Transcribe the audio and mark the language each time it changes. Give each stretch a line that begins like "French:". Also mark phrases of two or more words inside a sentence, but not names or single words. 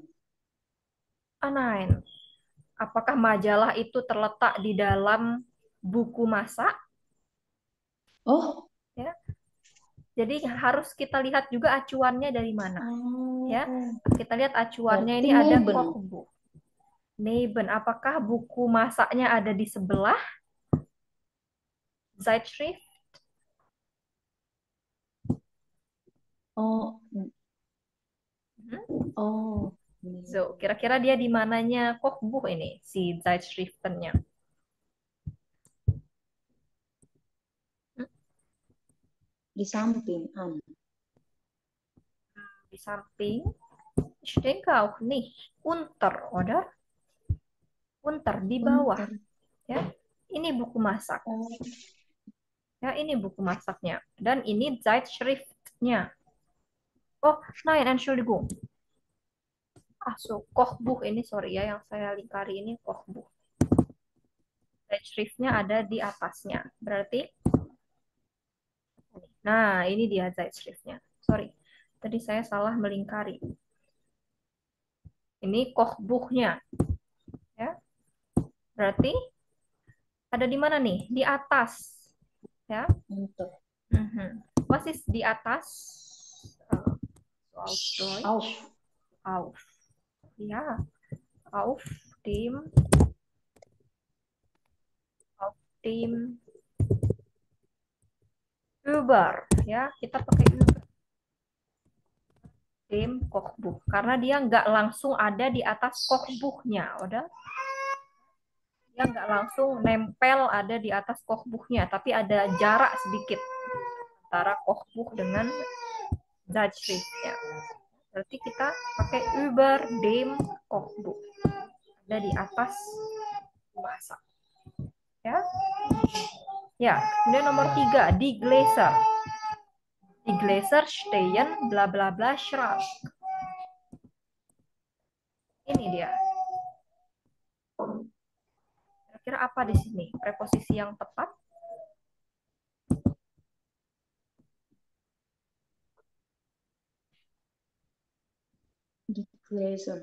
German: Nein.
Indonesian: Apakah majalah itu terletak di dalam buku masak? Oh, Ya. Jadi harus kita lihat juga acuannya dari mana. Ya, kita lihat acuannya berarti ini ada neben.
German: Kochbuch. Neben,
Indonesian: apakah buku masaknya ada di sebelah Zeitschrift? Oh, Hmm? oh. So, kira-kira dia di mananya Kochbuch ini, si Zeitschriftennya? Hmm? Di samping an. Di samping?
German: Ich denke auch nicht. Unter, oder? Unter,
Indonesian: di bawah. Unter. Ya, ini buku masak. Oh, Ya, ini buku masaknya. Dan ini Zeitschriftnya.
German: Oh, nein, Entschuldigung.
Indonesian: So, Kochbuch ini, sorry ya, yang saya lingkari ini Kochbuch. Zeitschriftnya ada di atasnya. Berarti, nah ini dia Zeitschriftnya. Sorry, tadi saya salah melingkari. Ini Kochbuchnya. Ya, berarti ada di mana nih? Di atas. Ya. unter.
German: Was ist
Indonesian: di atas?
German: Auf Deutsch. Auf. Auf. Ja, auf dem auf dem über.
Indonesian: Ya, kita pakai über.
German: Dem Kochbuch.
Indonesian: Karena dia nggak langsung ada di atas Kochbuchnya, udah. Dia nggak langsung nempel ada di atas Kochbuchnya, tapi ada jarak sedikit antara Kochbuch dengan Zeitschriftnya. Berarti kita pakai
German: über dem Kochbuch.
Indonesian: Ada di atas masak. Ya. Ya, kemudian nomor 3, di Gläser.
German: Di Gläser stehen bla bla bla Schrank.
Indonesian: Ini dia. Kira-kira apa di sini? Preposisi yang tepat?
German: Di Gläser.